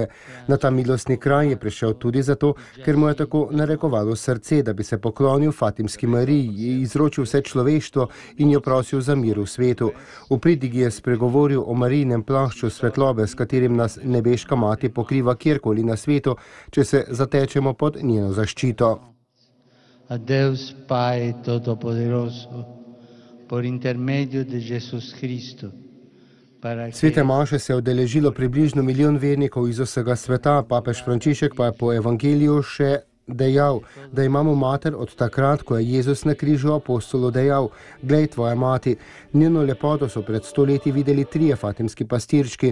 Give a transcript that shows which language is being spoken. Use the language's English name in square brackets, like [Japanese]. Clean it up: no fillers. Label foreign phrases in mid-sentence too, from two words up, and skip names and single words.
[Slovenian] Na ta milostni kraj je prišel tudi zato, ker mu je tako narekovalo srce, da bi se poklonil Fatimski Mariji, izročil vse človeštvo in jo prosil za mir v svetu. V pridigi je spregovoril o Marijinem plašču svetlobe, s katerim nas nebeška mati pokriva kjerkoli na svetu, če se zatečemo pod njeno zaščito. [Portuguese] A Deus Pai Todopoderoso, por intermedio de Jesús Cristo. [Slovenian] Svete maše se je udeležilo približno 1 milijon vernikov iz vsega sveta, papež Frančišek pa je po evangeliju še dejal, da imamo mater od takrat, ko je Jezus na križu apostolu dejal: "Glej, tvoja mati." Njeno lepoto so pred 100 leti videli 3 fatimski pastirčki.